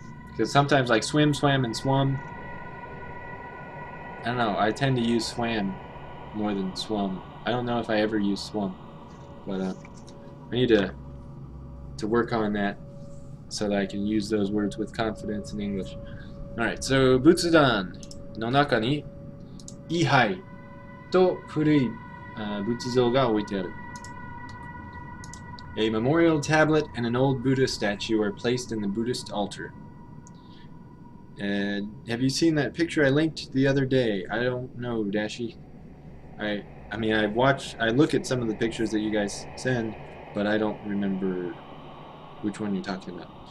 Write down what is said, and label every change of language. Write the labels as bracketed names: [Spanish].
[English] Because sometimes, like, swim, swam, and swum, I don't know, I tend to use swam more than swum. I don't know if I ever use swum, but, I need to work on that so that I can use those words with confidence in English. Alright, so, [Japanese] 仏壇の中に、位牌と古い仏像が置いてある。 [English] A memorial tablet and an old Buddha statue are placed in the Buddhist altar. Have you seen that picture I linked the other day? I don't know, Dashi. I mean, I look at some of the pictures that you guys send, but I don't remember which one you're talking about.